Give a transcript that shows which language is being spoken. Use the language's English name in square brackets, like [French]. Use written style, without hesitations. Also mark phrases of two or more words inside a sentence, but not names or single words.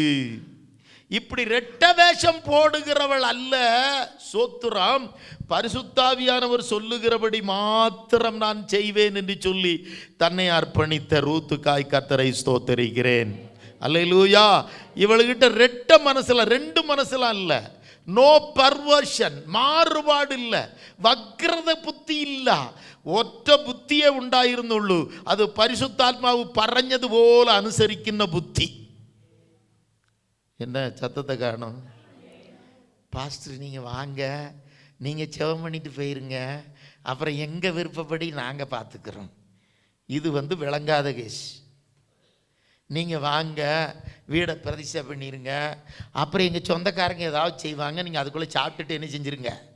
[Tamil] இப்படி ரெட்ட வேஷம் போடுகிறவள் அல்ல சோத்துராம், பரிசுத்தாவியானவர் சொல்லுகிறபடி மாத்திரம் நான் செய்வேன் என்று சொல்லி தன்னை அர்ப்பணித்த ரூத்துக்காய் கர்த்தரை ஸ்தோத்திரிக்கிறேன். அல்லேலூயா. இவளுகிட்ட ரெட்ட மனசுல, ரெண்டு மனசுல இல்ல, [English] no perversion, [Tamil] மாறுபாடு இல்ல, வக்ரத புத்தி இல்ல, [Malayalam] ഒറ്റ ബുദ്ധിയെ ഉണ്ടായിരുന്നുള്ളൂ. അത് പരിശുദ്ധാത്മാവ് പറഞ്ഞതുപോലെ അനുസരിക്കുന്ന ബുദ്ധി. [Tamil] என்ன சத்தத்தை காணும்? பாஸ்டர் நீங்கள் வாங்க, நீங்கள் ஜெபம் பண்ணிட்டு போயிருங்க, அப்புறம் எங்கள் விருப்பப்படி நாங்கள் பார்த்துக்கிறோம். இது விளங்காத கேஸ். நீங்கள் வாங்க, வீடை பிரதிஷ்டை பண்ணிடுங்க, அப்புறம் எங்கள் சொந்தக்காரங்க ஏதாவது செய்வாங்க, நீங்கள் அதுக்குள்ளே சாப்பிட்டுட்டு என்ன செஞ்சுருங்க.